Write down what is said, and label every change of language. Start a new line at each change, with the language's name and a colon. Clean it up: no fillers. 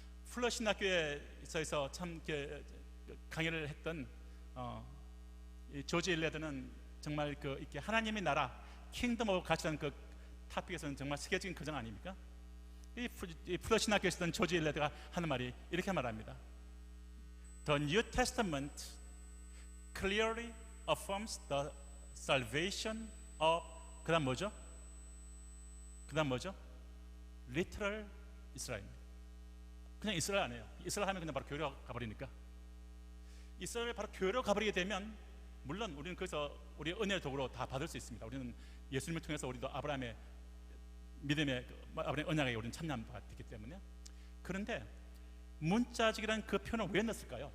Korean: 풀러 신학교에서 참 강의를 했던 조지 레드는 정말 이렇게 하나님의 나라, 킹덤 오브 가치라는 그 토픽에서는 정말 세계적인 거장 아닙니까? 이 풀러 신학교에 있었던 조지 레드가 하는 말이 이렇게 말합니다.
English: The New Testament clearly affirms the salvation of,
Korean: 그다음 뭐죠?
English: Literal Israel입니다.
Korean: 그냥 이스라엘 안 해요. 이스라엘 하면 그냥 바로 교회로 가버리니까. 이스라엘 바로 교회로 가버리게 되면, 물론 우리는 거기서 우리의 은혜의 도구로 다 받을 수 있습니다. 우리는 예수님을 통해서 우리도 아브라함의 믿음의 아브라함의 언약에 우리는 참여받았기 때문에. 그런데 문자적이라는 그 표현을 왜 넣었을까요?